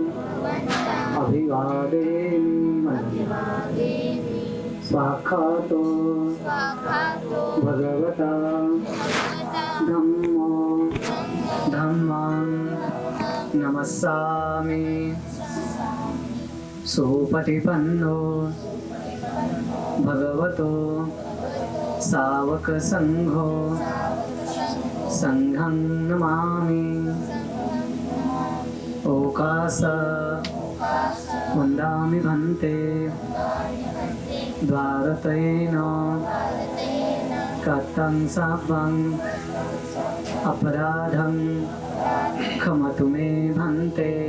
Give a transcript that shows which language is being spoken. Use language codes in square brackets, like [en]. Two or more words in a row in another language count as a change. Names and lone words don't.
[pi] अभिवादेमि स्वाक्षातो भगवता धम्मो धम्मं नमस्सामि सुपटिपन्नो भगवतो सावक संघो संघं नमामि। ओकास वन्दामि भन्ते द्वारतेन कृतं शापं अपराधं क्षमतु मे भन्ते।